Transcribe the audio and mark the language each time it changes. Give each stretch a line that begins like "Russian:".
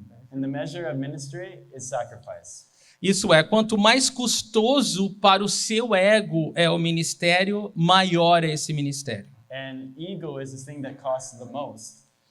English: And the measure of ministry is sacrifice.
Portuguese: Isso é, quanto mais custoso para o seu ego é o ministério, maior é esse ministério.
English: And ego is the thing that costs the most.